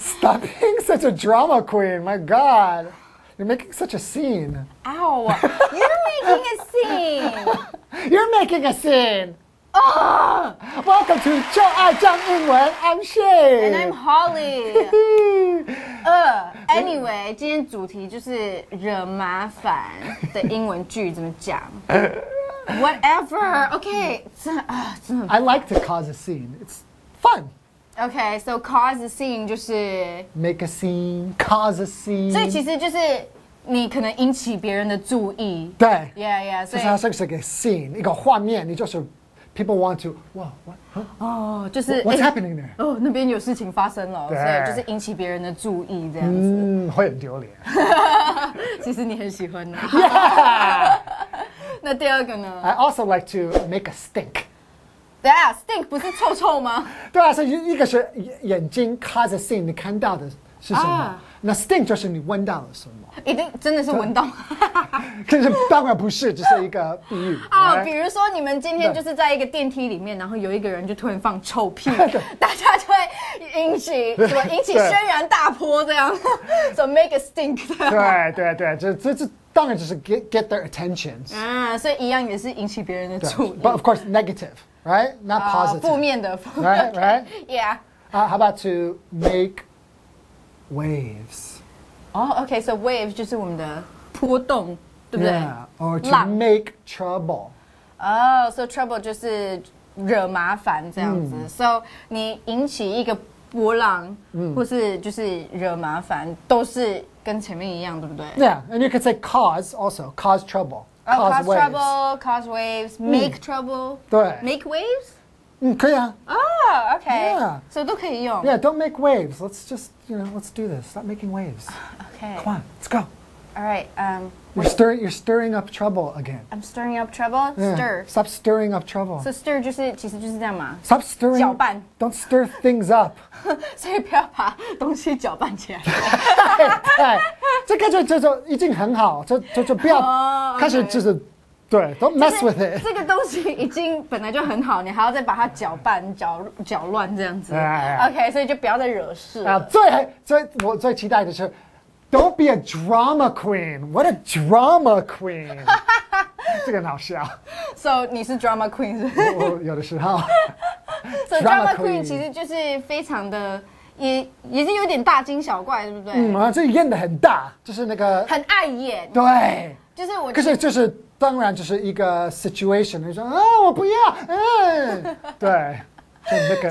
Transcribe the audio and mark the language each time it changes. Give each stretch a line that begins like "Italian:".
English: Stop being such a drama queen. My God. You're making such a scene. Ow. You're making a scene. You're making a scene. Oh. Welcome to 就爱讲英文 I'm Shay. And I'm Holly.
Chinese: Anyway, 今天主题就是惹麻烦的英文句怎么讲 Whatever. Okay. 真的
English: I like to cause a scene. It's fun. Okay, so cause a scene 就是 Make a scene, cause a scene.
Chinese: 所以其实就是你可能引起别人的注意。对
English: Yeah, yeah.
Chinese: 就是它是一个 scene, 一个画面，你就是
English: people want to, wow, what? Huh?
Chinese: 哦，就是
English: What's happening there?
Chinese: 哦，那边有事情发生了，对所以就是引起别人的注意这样子。会很丢脸。其实你很喜欢的。
English: Yeah!
Chinese: 那第二个呢？
English: I also like to make a stink.
Chinese: 对啊 ，stink 不是臭臭吗？对啊，所以一个是眼睛 cause a scene， 你看到的是什么？啊那 stink 就是你闻到了什么？一定真的是闻到。可是当然不是，只是一个比喻。啊，
English: right？
Chinese: 比如说你们今天就是在一个电梯里面，然后有一个人就突然放臭屁，大家就会引起轩然大波这样，
English: so make a stink。
Chinese: 对，这当然就是 get their attentions。啊，所以一样也是引起别人的注意。
English: But of course negative, right? Not positive.
Chinese: 负面的。
English: Right? Yeah. How about to make waves?
Chinese: 哦 ，OK， so waves 就是我们的波动，对不对
English: Yeah. Or to
Chinese: 浪
English: make trouble.
Chinese: 哦 ，so trouble 就是惹麻烦这样子。 So 你引起一个波浪，或是就是惹麻烦，都是跟前面一样，对不对
English: Yeah, and you could say cause also, cause trouble. Cause waves. trouble, cause waves, make trouble.
Chinese: 对
English: Make waves?
Chinese: 可以啊。哦 OK.
English: Yeah.
Chinese: So 都可以用。
English: Yeah, don't make waves. Let's just, let's do this. Stop making waves. Okay. Come on, let's go. All right. You're stirring up trouble again. I'm stirring up trouble. Yeah. Stir. Stop stirring up trouble.
Chinese: So stir 其实就是这样嘛。
English: Stop stirring.
Chinese: 搅拌。
English: Don't stir things up.
Chinese: 所以不要把东西搅拌起来。对，这个就已经很好，就不要开始就是对 ，
English: Don't mess with it。
Chinese: 这个东西已经本来就很好，你还要再把它搅拌、搅乱这样子。哎 OK， 所以就不要再惹事了。啊，我最期待的是
English: ，Don't be a drama queen. What a drama queen.
Chinese: 这个很好笑。 So 你是 drama queen 是不是？我有的时候。 So drama queen 其实就是非常的，也是有点大惊小怪，对不对？这演的很大，就是那个很碍眼。对。就是我。可是就是当然就是一个 situation， 你说啊我不要，对，就那个。